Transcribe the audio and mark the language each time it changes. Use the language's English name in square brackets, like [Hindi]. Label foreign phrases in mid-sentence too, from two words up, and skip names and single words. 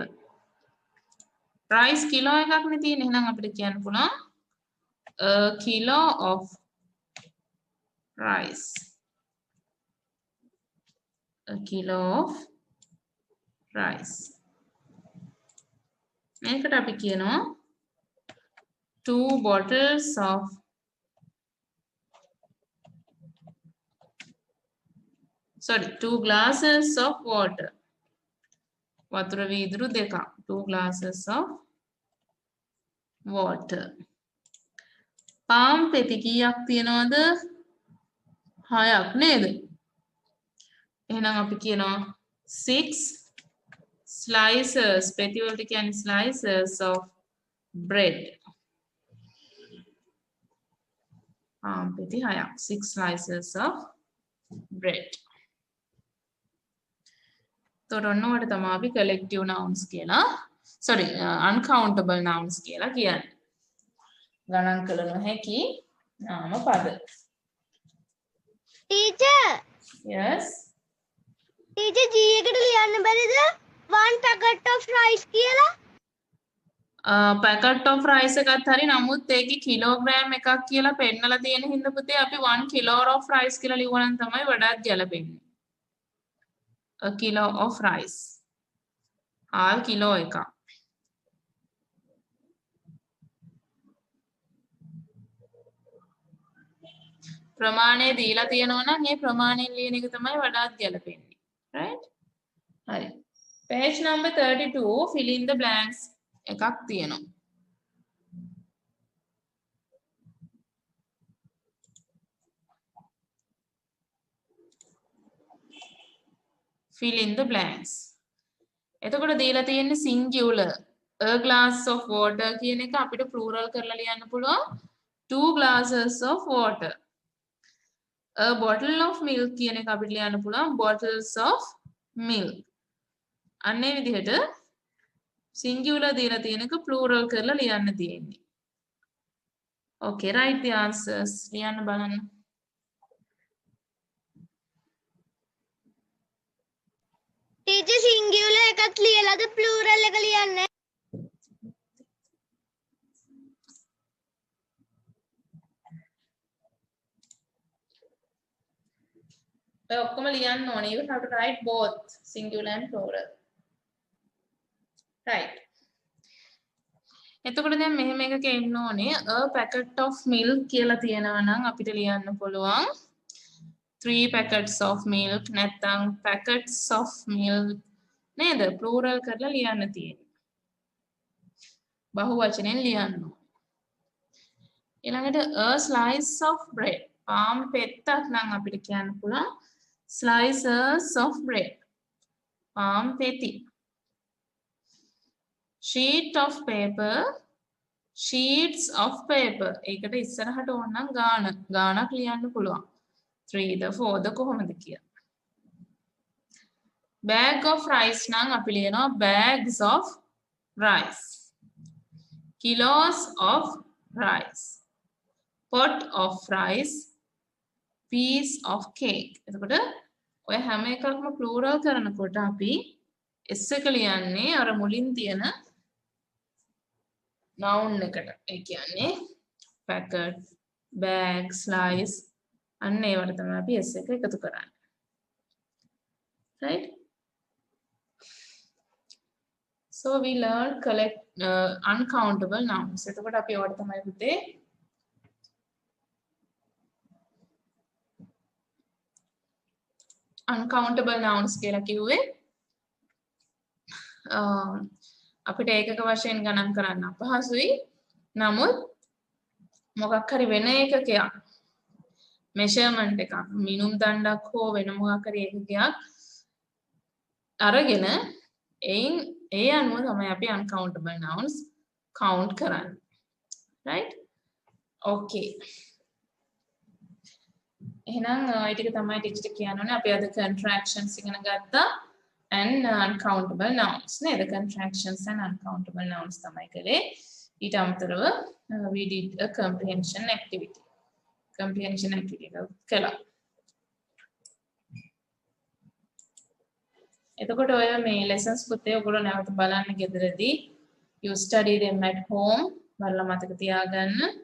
[English] rice kilo [Sinhala] එකක් නේ තියෙන්නේ. එහෙනම් අපිට කියන්න පුළුවන් [English] a kilo of rice. A kilo of rice. [Sinhala] මේකට අපි කියනවා [English] 2 bottles of sorry 2 glasses of water. [Sinhala] වතුර වීදුරු දෙකක්. [English] 2 glasses of water. [Sinhala] පාම් පෙති කීයක් තියනවද? 6ක් නේද? එහෙනම් අපි කියනවා [English] 6 slices [Sinhala] පෙති වලට කියන්නේ [English] slices of bread. [Sinhala] පාම් පෙති 6ක්. [English] 6 slices of bread. [Sinhala] තොරන්න ඔයාලට තමයි අපි [English] collective nouns [Sinhala] කියලා [English] sorry uncountable nouns [Sinhala] කියලා කියන්නේ. ගණන් කළ නොහැකි නාම පද. Teacher, Yes. teacher G එකට ලියන්න බැරිද? [English] 1 packet of rice [Sinhala] කියලා? [English] packet of rice [Sinhala] එකත් හරි නමුත් ඒකේ කිලෝග්‍රෑම් එකක් කියලා පෙන්නලා තියෙන හින්දා පුතේ අපි [English] 1 kilo of rice [Sinhala] කියලා ලියුවා නම් තමයි වඩාත් ගැලපෙන්නේ. [English] A kilo of rice. [Sinhala] ආල් කිලෝ එකක්. ප්‍රමාණය දීලා තියෙනවා නම් ඒ ප්‍රමාණයෙන් ලියන එක තමයි වඩාත් ගැලපෙන්නේ. Right? හරි. [English] Page number 32 fill in the blanks [Sinhala] එකක් තියෙනවා. [English] Fill in the blanks. [Sinhala] එතකොට දීලා තියෙන්නේ [English] singular. A glass of water [Sinhala] කියන එක අපිට plural කරලා ලියන්න පුළුවන් [English] 2 glasses of water. A bottle of milk [Sinhala] කියන එක අපිට ලියන්න පුළුවන් [English] bottles of milk. [Sinhala] අන්නේ විදිහට singular දීලා තියෙන එක plural කරලා ලියන්න තියෙන්නේ. [English] Okay, write the answers. [Sinhala] ලියන්න බලන්න. Teacher singular එකත් ලියලාද plural එක ලියන්නේ? ඔය ඔක්කොම ලියන්න ඕනේ. [English] You have to write both singular and plural. Right. [Sinhala] එතකොට දැන් මෙහෙම එකක එන්න ඕනේ [English] a packet of milk [Sinhala] කියලා තියෙනවා නම් අපිට ලියන්න පුළුවන් [English] 3 packets of milk [Sinhala] නැත්නම් [English] packets of milk [Sinhala] නේද? plural කරලා ලියන්න තියෙන්නේ. බහුවචනෙන් ලියන්න. [English] ඊළඟට a slice of bread. [Sinhala] පාම් පෙත්තක් නම් අපිට කියන්න පුළුවන් [English] slices of bread. [Sinhala] පාම් පෙති. [English] sheet of paper. sheets of paper. [Sinhala] ඒකට ඉස්සරහට ඕන නම් ගානක් ලියන්න පුළුවන්. 3 ද 4 ද කොහොමද කියලා. [English] Bag of rice නම් අපි ලියනවා bags of rice. Kilos of rice. Pot of rice. Piece of cake. [Sinhala] එතකොට ඔය හැම එකක්ම plural කරනකොට අපි s එක ලියන්නේ අර මුලින් තියෙන noun එකට. ඒ කියන්නේ [English] packet, bag, slice [Sinhala] අන්න ඒවට තමයි අපි s එක එකතු කරන්නේ. [English] Right? So we learned collect uncountable nouns. [Sinhala] එතකොට අපි ඔයාලට තමයි පුතේ [English] uncountable nouns [Sinhala] කියලා කිව්වේ. අපිට ඒකක වශයෙන් ගණන් කරන්න අපහසුයි. නමුත් මොකක් හරි වෙන ඒකකයක් measurement එකක් මිනුම් දණ්ඩක් හෝ වෙන මොකක් හරි ඒකකයක් අරගෙන ඒ අනුව තමයි අපි [English] uncountable nouns count [Sinhala] කරන්නේ. [English] Right? Okay. [Sinhala] එහෙනම් ඒ ටික තමයි ටීචර් කියන්න ඕනේ. අපි අද contractions ඉගෙන ගත්තා [English] and uncountable nouns [Sinhala] නේද? [English] Contractions and uncountable nouns [Sinhala] තමයි කළේ. ඊට අමතරව [English] we did a comprehension activity. Comprehension activity [Sinhala] එක කළා. එතකොට ඔය මේ lessons පුතේ ඔයගොල්ලෝ නැවත බලන්න ගෙදරදී [English] you study them at home [Sinhala] බලලා මතක තියාගන්න.